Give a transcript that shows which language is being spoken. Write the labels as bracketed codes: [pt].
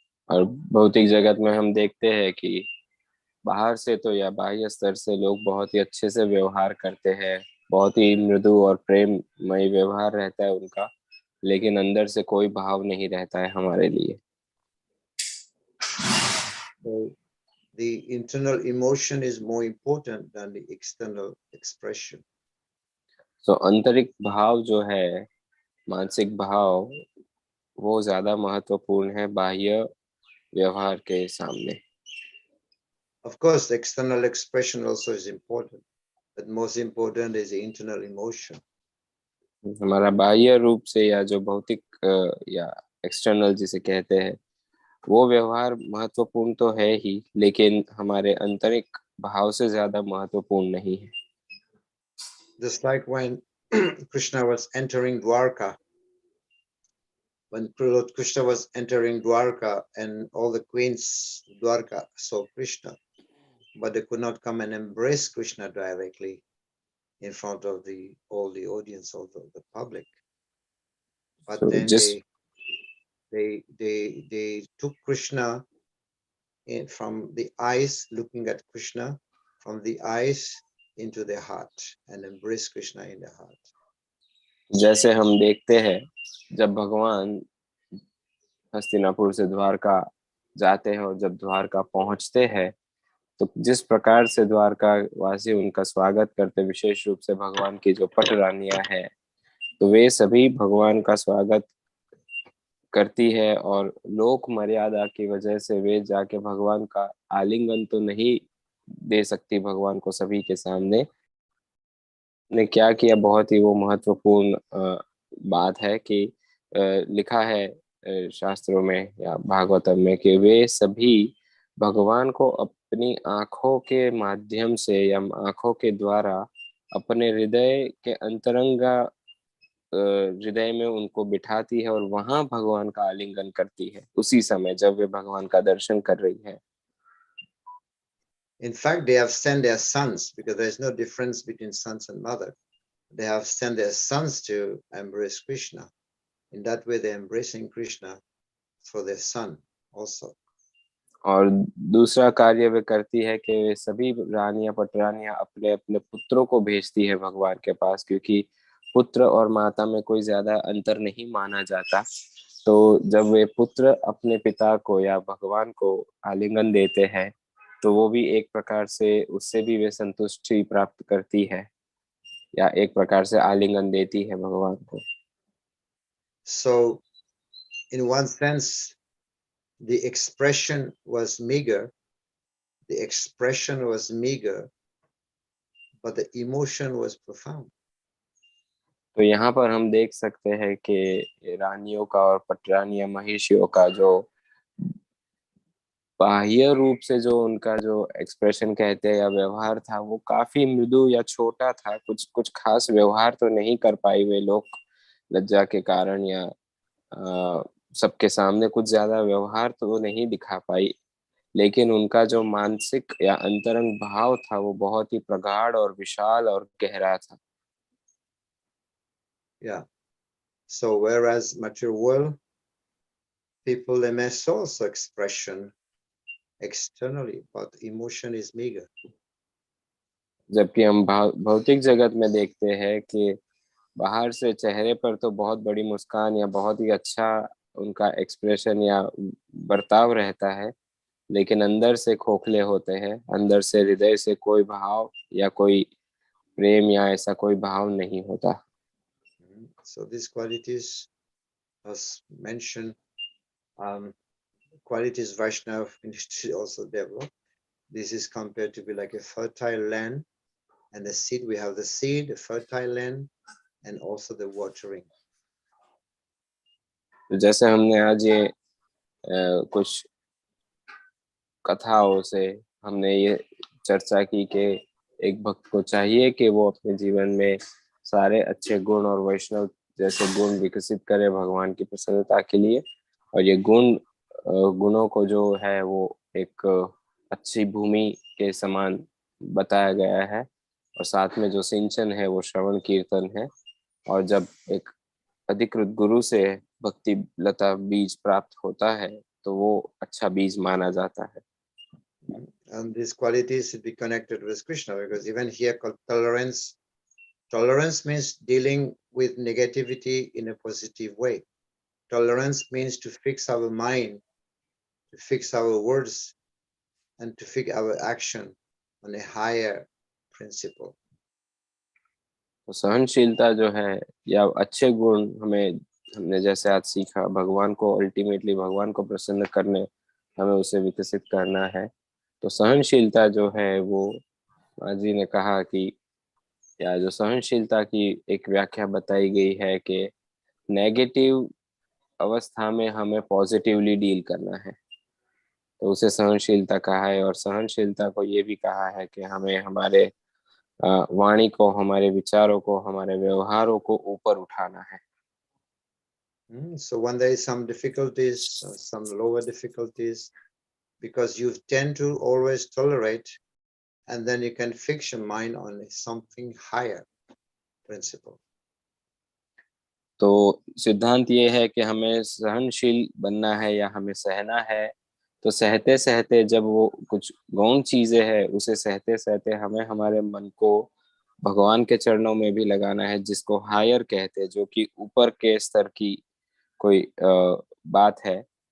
[hi] और भौतिक जगत में हम देखते हैं कि बाहर से तो या बाह्य स्तर से लोग बहुत ही अच्छे से व्यवहार करते हैं, बहुत ही मृदु और प्रेममय व्यवहार रहता है उनका, लेकिन अंदर से कोई भाव नहीं रहता है हमारे लिए। [en] So the internal emotion is more important than the external expression. [hi] तो आंतरिक भाव जो है, मानसिक भाव, वो ज्यादा महत्वपूर्ण है बाह्य व्यवहार के सामने। [en] Of course, the external expression also is important, but most important is the internal emotion. [hi] हमारा बाह्य रूप से या जो भौतिक या एक्सटर्नल जिसे कहते हैं, वो व्यवहार महत्वपूर्ण तो है ही, लेकिन हमारे आंतरिक भाव से ज्यादा महत्वपूर्ण नहीं है। [en] Just like when Krishna was entering Dwarka, when Lord Krishna was entering Dwarka and all the queens of Dwarka saw Krishna, but they could not come and embrace Krishna directly in front of all the audience of the public. But So then just they took Krishna from the eyes, looking at Krishna from the eyes into their heart and embrace Krishna in their heart. [hi] जैसे हम देखते हैं जब भगवान हस्तिनापुर से द्वारका जाते हैं और जब द्वारका पहुंचते हैं, तो जिस प्रकार से द्वारका वासी उनका स्वागत करते, विशेष रूप से भगवान की जो पट रानियां हैं, तो वे सभी भगवान का स्वागत करती है और लोक मर्यादा की वजह से वे जाके भगवान का आलिंगन तो नहीं दे सकती भगवान को सभी के सामने। ने क्या किया, बहुत ही वो महत्वपूर्ण बात है कि लिखा है शास्त्रों में या भागवतम में कि वे सभी भगवान को अपनी आंखों के माध्यम से या आंखों के द्वारा अपने हृदय के अंतरंगा हृदय में उनको बिठाती है और वहां भगवान का आलिंगन करती है उसी समय जब वे भगवान का दर्शन कर रही है। [en] In fact, they have sent their sons, because there is no difference between sons and mother. They have sent their sons to embrace Krishna. In that way, they're embracing Krishna for their son also. [hi] और दूसरा कार्य वे करती है कि वे सभी रानियां पटरानियां अपने अपने पुत्रों को भेजती है भगवान के पास, क्योंकि पुत्र और माता में कोई ज्यादा अंतर नहीं माना जाता। तो जब वे पुत्र अपने पिता को या भगवान को आलिंगन देते हैं, तो वो भी एक प्रकार से उससे भी वे संतुष्टि प्राप्त करती है या एक प्रकार से आलिंगन देती है भगवान को। [en] So in one sense, the expression was meager. The expression was meager, but the emotion was profound. [hi] तो यहाँ पर हम देख सकते हैं कि रानियों का और पटरानी या महिषियों का जो बाह्य रूप से जो उनका जो एक्सप्रेशन कहते हैं या व्यवहार था वो काफी मृदु या छोटा था। कुछ कुछ खास व्यवहार तो नहीं कर पाई वे लोग लज्जा के कारण, या सबके सामने कुछ ज्यादा व्यवहार तो नहीं दिखा पाई। लेकिन उनका जो मानसिक या अंतरंग भाव था वो बहुत ही प्रगाढ़ और विशाल और गहरा था। [en] Yeah. So whereas material world, people they may show also expression externally, but emotion is meager. [hi] जबकि हम भौतिक जगत में देखते हैं कि बाहर से चेहरे पर तो बहुत बड़ी मुस्कान या बहुत ही अच्छा उनका एक्सप्रेशन या बर्ताव रहता है, लेकिन अंदर से खोखले होते हैं। अंदर से हृदय से कोई भाव या कोई प्रेम या ऐसा कोई भाव नहीं होता। [en] So these qualities, as mentioned, qualities Vaishnava industry also develop. This is compared to be like a fertile land, and the seed, we have the seed, the fertile land, and also the watering. [hi] तो जैसे हमने आज ये कुछ कथाओं से हमने ये चर्चा की कि एक भक्त को चाहिए कि वो अपने जीवन में सारे अच्छे गुण और वैष्णव जैसे गुण विकसित करे भगवान की प्रसन्नता के लिए। और ये गुणों को जो है वो एक अच्छी भूमि के समान बताया गया है। और साथ में जो सिंचन है वो श्रवण कीर्तन है। और जब एक अधिकृत गुरु से भक्ति लता बीज प्राप्त होता है तो वो अच्छा बीज माना जाता है। [en] And these qualities should be connected with Krishna, because even here called tolerance. Tolerance means dealing with negativity in a positive way. Tolerance means to fix our mind, to fix our words, and to fix our action on a higher principle. [hi] तो सहनशीलता जो है या अच्छे गुण हमने जैसे आज सीखा, भगवान को अल्टीमेटली भगवान को प्रसन्न करने हमें उसे विकसित करना है। तो सहनशीलता जो है वो महाराज जी ने कहा कि, या जो सहनशीलता की एक व्याख्या बताई गई है कि नेगेटिव अवस्था में हमें [en] positively deal [hi] करना है, तो उसे सहनशीलता कहा है। और सहनशीलता को ये भी कहा है कि हमें हमारे वाणी को, हमारे विचारों को, हमारे व्यवहारों को ऊपर उठाना है। [en] So when there is some difficulties, some lower difficulties, because you tend to always tolerate, and then you can fix your mind on something higher principle. [hi] तो सिद्धांत ये है कि हमें सहनशील बनना है या हमें सहना है। तो सहते सहते जब वो कुछ गौण चीजें हैं उसे सहते सहते हमें हमारे मन को भगवान के चरणों में भी लगाना है, जिसको हायर कहते हैं, जो कि ऊपर के स्तर की कोई बात है।